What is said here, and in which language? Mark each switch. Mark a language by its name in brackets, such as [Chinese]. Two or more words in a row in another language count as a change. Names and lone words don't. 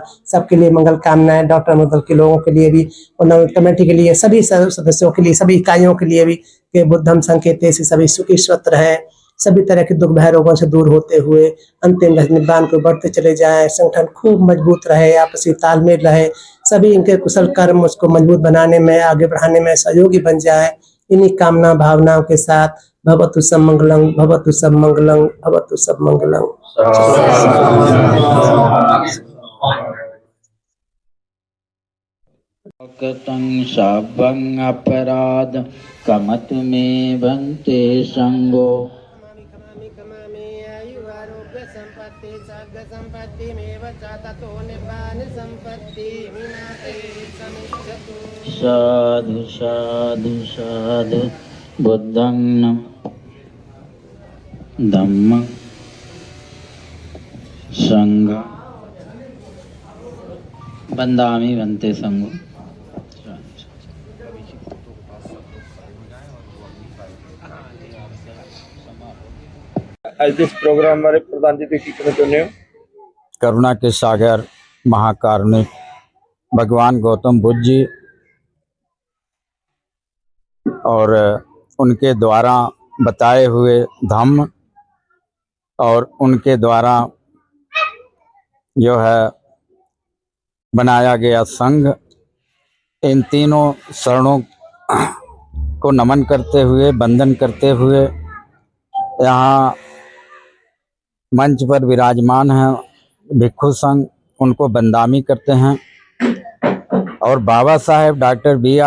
[Hindi] सबके लिए मंगल कामनाएं, डॉक्टर अम्बेडकर के लोगों के लिए भी, और कमेटी के लिए, सभी सदस्यों के लिए, सभी इकाइयों के लिए भी कि बुद्धम संकेत से सभी सुखी स्वस्थ रहे, सभी तरह के दुख भय रोगों से दूर होते हुए अंतिम निब्बान को बढ़ते चले जाएं। संगठन खूब मजबूत रहे, आपसी तालमेल रहे, सभी इनके कुशल कर्म उसको मजबूत बनाने में, आगे बढ़ाने में सहयोगी बन जाए। इन्हीं कामना भावनाओं के साथ [Pali] भवतु सब मंगलम, भवतु सब मंगलम, भवतु सब मंगलम। कृतं शावं अपराध कमत में बंते संगो। साधु साधु साधु बुद्धं धम्मं संघं बंदामि बंते संगो। [Punjabi] ਅੱਜ ਦੇ ਇਸ ਪ੍ਰੋਗਰਾਮ ਬਾਰੇ ਪ੍ਰਧਾਨ ਜੀ ਤੁਸੀਂ ਕੀ ਕਹਿਣਾ ਚਾਹੁੰਦੇ ਹੋ? [Hindi] करुणा के सागर महाकारुणिक भगवान गौतम बुद्ध जी और उनके द्वारा बताए हुए धम्म और उनके द्वारा जो है बनाया गया संघ, इन तीनों शरणों को नमन करते हुए, वंदन करते हुए यहाँ मंच पर विराजमान हैं भिक्षु संघ, उनको बंदामी करते हैं और बाबा साहेब डॉक्टर B.R.